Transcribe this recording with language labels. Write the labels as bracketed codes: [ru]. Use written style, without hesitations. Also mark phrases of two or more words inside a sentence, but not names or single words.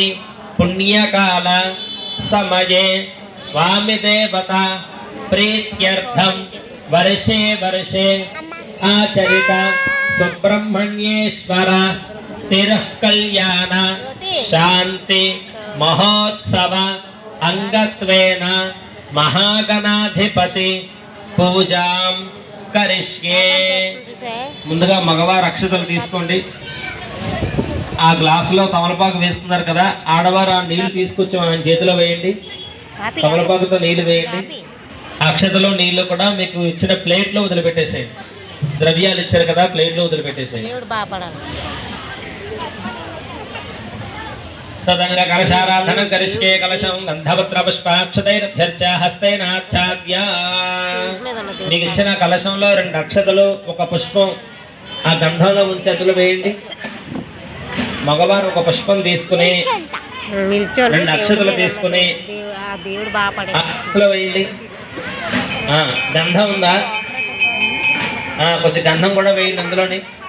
[sa] पुण्यकाल समये स्वामी देवता प्रीत्यर्थं वर्षे वर्षे आचरित सुब्रह्मण्येश्वर तिरस्कल्याण शांति महोत्सव अंगत्वेन महागणाधिपति పూజాం కరిష్యే. [te] ముందుగా మగవారు అక్షతలు తీసుకోండి. ఆ గ్లాసులో తమలపాకు వేస్తున్నారు కదా, ఆడవారు ఆ నీళ్లు తీసుకొచ్చి మన చేతిలో వేయండి. తమలపాకుతో నీళ్లు వేయండి. అక్షతలో నీళ్లు కూడా మీకు ఇచ్చిన ప్లేట్లో వదిలిపెట్టేసేయండి. ద్రవ్యాలు ఇచ్చారు కదా, ప్లేట్లో వదిలిపెట్టేసేయండి. [sa] तदंग कलशाराधनं करिष्ये. कलशं गंधपत्र पुष्पाक्षतैरभ्यर्च्य हस्तैनाच्छाद्य. [te] మీకు ఇచ్చిన కలశంలో 2 అక్షతలు ఒక పుష్పం ఆ గంధంలో ఉంచి అందులో వేయండి. మగవారు ఒక పుష్పం తీసుకుని 2 అక్షతలు తీసుకుని అక్షతలు వేయండి. గంధం ఉందా? కొంచెం గంధం కూడా వేయండి అందులోని.